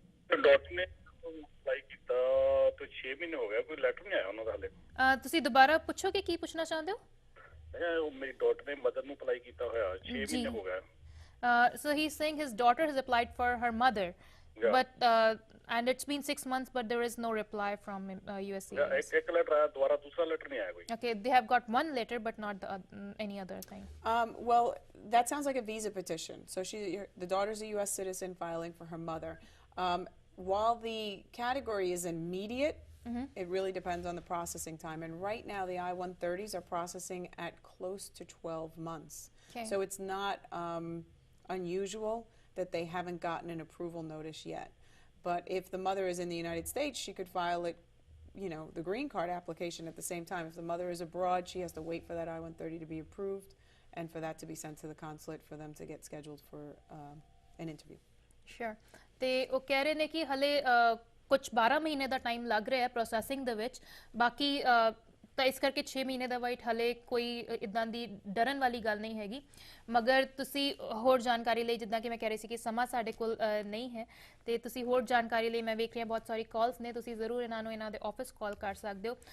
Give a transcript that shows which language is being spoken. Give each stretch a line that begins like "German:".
Punjabi: Doctor ਨੇ apply ਕੀਤਾ ਤੇ 6 ਮਹੀਨੇ ਹੋ ਗਏ, ਕੋਈ ਲੈਟਰ ਨਹੀਂ ਆਇਆ ਉਹਨਾਂ ਦਾ ਹਾਲੇ। ਤੁਸੀਂ ਦੁਬਾਰਾ ਪੁੱਛੋ ਕਿ ਕੀ ਪੁੱਛਣਾ ਚਾਹੁੰਦੇ ਹੋ? ਮੇਰੀ ਡਾਟਰ ਨੇ ਮਦਰ ਨੂੰ ਅਪਲਾਈ ਕੀਤਾ ਹੋਇਆ 6 ਮਹੀਨੇ ਹੋ ਗਏ।
English: So he's saying his daughter has applied for her mother, but and it's been 6 months, but there is no reply from USCIS.
Punjabi: ਇੱਕ ਲੈਟਰ ਆਇਆ, ਦੁਬਾਰਾ ਦੂਸਰਾ ਲੈਟਰ ਨਹੀਂ ਆਇਆ ਕੋਈ।
English: Okay, they have got one letter, but not any other thing. Well, that sounds like a visa petition. So the daughter's a U.S. citizen filing for her mother. While the category is immediate, it really depends on the processing time. And right now, the I-130s are processing at close to 12 months. Okay. So it's not unusual that they haven't gotten an approval notice yet. But if the mother is in the United States, she could file it, the green card application at the same time. If the mother is abroad, she has to wait for that I-130 to be approved and for that to be sent to the consulate for them to get scheduled for an interview. Sure.
Punjabi: ਤੇ ਉਹ ਕਹਿ ਰਹੇ ਨੇ ਕਿ ਹਲੇ ਕੁਝ 12 ਮਹੀਨੇ ਦਾ time ਲੱਗ ਰਿਹਾ ਹੈ ਪ੍ਰੋਸੈਸਿੰਗ ਦੇ ਵਿੱਚ। ਬਾਕੀ ਤਾਂ ਇਸ ਕਰਕੇ 6 ਮਹੀਨੇ ਦਾ ਵਾਈਟ ਹਲੇ ਕੋਈ ਇਦਾਂ ਦੀ ਡਰਨ ਵਾਲੀ ਗੱਲ ਨਹੀਂ ਹੈਗੀ। ਮਗਰ ਤੁਸੀਂ ਹੋਰ ਜਾਣਕਾਰੀ ਲਈ, ਜਿੱਦਾਂ ਕਿ ਮੈਂ ਕਹਿ ਰਹੀ ਸੀ ਕਿ ਸਮਾਂ ਸਾਡੇ ਕੋਲ ਨਹੀਂ ਹੈ, ਤੇ ਤੁਸੀਂ ਹੋਰ ਜਾਣਕਾਰੀ ਲਈ ਮੈਂ ਵੇਖ ਰਹੀ ਹਾਂ ਬਹੁਤ ਸਾਰੀ ਕਾਲਸ ਨੇ, ਤੁਸੀਂ ਜ਼ਰੂਰ ਇਹਨਾਂ ਨੂੰ ਇਹਨਾਂ ਦੇ ਆਫਿਸ ਕਾਲ ਕਰ ਸਕਦੇ ਹੋ।